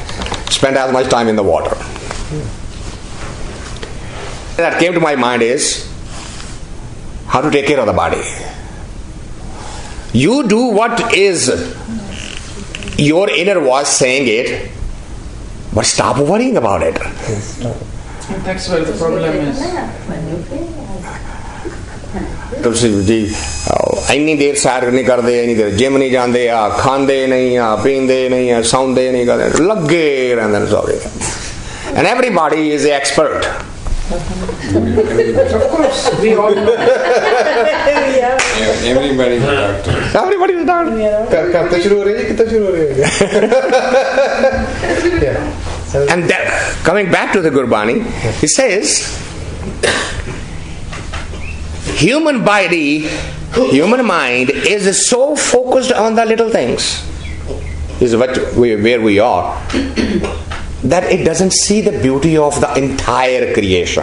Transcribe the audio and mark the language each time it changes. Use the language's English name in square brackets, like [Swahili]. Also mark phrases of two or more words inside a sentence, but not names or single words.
[English] Spend as much time in the water. That came to my mind is how to take care of the body. You do what is your inner voice saying it, but stop worrying about it. That's where the problem is. [Punjabi] ਤੁਸੀਂ ਜੀ ਇੰਨੀ ਦੇਰ ਸੈਰ ਨਹੀਂ ਕਰਦੇ, ਇੰਨੀ ਦੇਰ ਜਿਮ ਨਹੀਂ ਜਾਂਦੇ, ਆ ਖਾਂਦੇ ਨਹੀਂ, ਆ ਪੀਂਦੇ ਨਹੀਂ, ਆ ਸੌਂਦੇ ਨਹੀਂ, ਕਰਦੇ ਲੱਗੇ ਰਹਿੰਦੇ ਨੇ ਸਾਰੇ। [English] And everybody is an expert. Of course, we all know. Everybody is a doctor. Everybody is done. [Hindi] कब तक शुरू हो रही है, कितना शुरू हो रही है? [English] Yeah. And that, coming back to the Gurbani, he says, human body, human mind is so focused on the little things, is where we are, that it doesn't see the beauty of the entire creation.